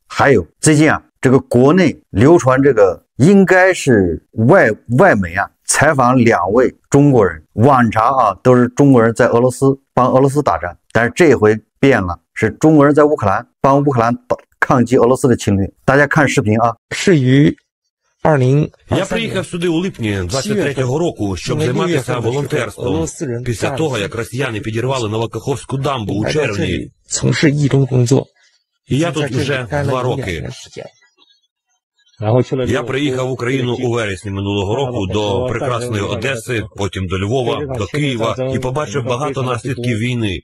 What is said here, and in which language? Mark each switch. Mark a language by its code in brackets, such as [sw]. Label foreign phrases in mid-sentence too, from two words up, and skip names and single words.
[zh] 还有最近啊，这个国内流传这个应该是外媒啊采访2位中国人，往常啊都是中国人在俄罗斯帮俄罗斯打仗，但是这回变了，是中国人在乌克兰帮乌克兰抗击俄罗斯的侵略。大家看视频啊。是于 [uk] Я приїхав сюди у липні 23-го року, щоб займатися волонтерством. Після того, як росіяни підірвали Новокаховську дамбу у червні. І я тут вже 2 роки. Я приїхав в Україну у вересні минулого року до прекрасної Одеси, потім до Львова, до Києва і побачив багато наслідків війни.